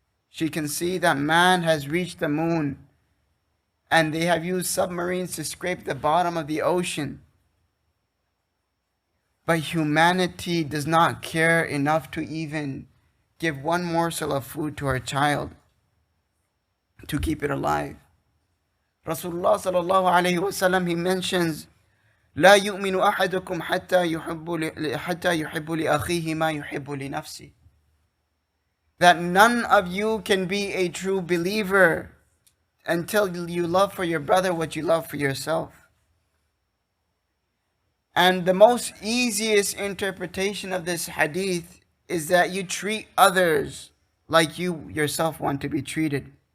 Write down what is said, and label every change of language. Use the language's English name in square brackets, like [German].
[English] She can see that man has reached the moon, and they have used submarines to scrape the bottom of the ocean. But humanity does not care enough to even give one morsel of food to her child to keep it alive. [Arabic] Rasulullah sallallahu alayhi wasallam, [English] he mentions, [Arabic] لا يؤمن أحدكم حتى يحب لأخيه ما يحب لنفسه. [English] That none of you can be a true believer until you love for your brother what you love for yourself. And the most easiest interpretation of this hadith is that you treat others like you yourself want to be treated.